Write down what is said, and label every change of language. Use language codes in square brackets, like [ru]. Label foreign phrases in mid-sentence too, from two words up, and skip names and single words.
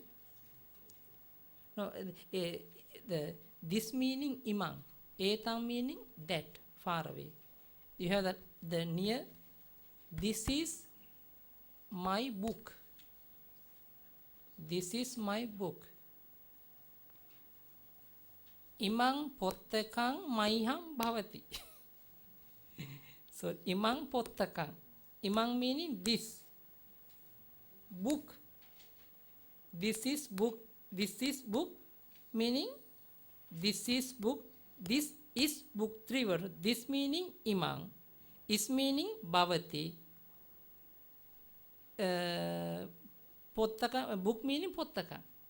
[en] Now this meaning [sa] imang, etang [en] meaning that, far away. You have the near. This is my book. This is my book. [sa] Imang pottakang maiham bhavati. [en] So [sa] imang pottakang. [en] Imang meaning this. Book. This is book. This is book meaning this is book. This is book. 3 words. This meaning imang. Is meaning bhavati. Pottaka, book meaning pottaka.